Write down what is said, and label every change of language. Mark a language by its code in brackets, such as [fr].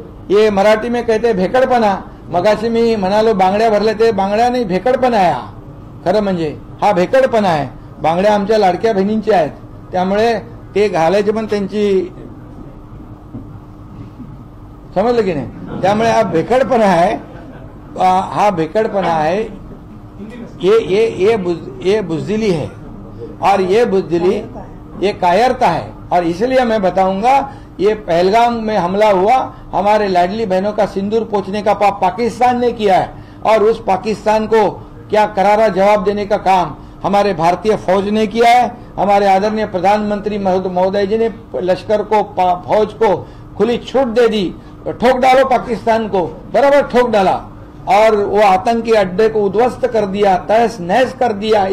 [hi] ये मराठी में कहते भेकडपणा। [mr] मगाशी मी म्हणालो बांगड्या भरल्या, ते बांगड्या नाही भेकडपणा आहे हा, खरं म्हणजे हा भेकडपणा आहे। बांगड्या आमच्या लाडक्या बहिणींच्या आहेत, त्यामुळे ते घालायचे पण त्यांची, समजलं की नाही, त्यामुळे हा भेकडपणा आहे, हा भेकडपणा है, [hi] ये बुजदिली है और ये बुजदिली ये कायरता है। और इसलिए मैं बताऊंगा ये पहलगाम में हमला हुआ, हमारे लाडली बहनों का सिंदूर पोंछने का पाकिस्तान ने किया है, और उस पाकिस्तान को क्या करारा जवाब देने का काम हमारे भारतीय फौज ने किया है। हमारे आदरणीय प्रधानमंत्री महोदय जी ने लश्कर को, फौज को खुली छूट दे दी, ठोक डालो पाकिस्तान को, बराबर ठोक डाला, और वो आतंकी अड्डे को उद्ध्वस्त कर दिया, तहस नहस कर दिया।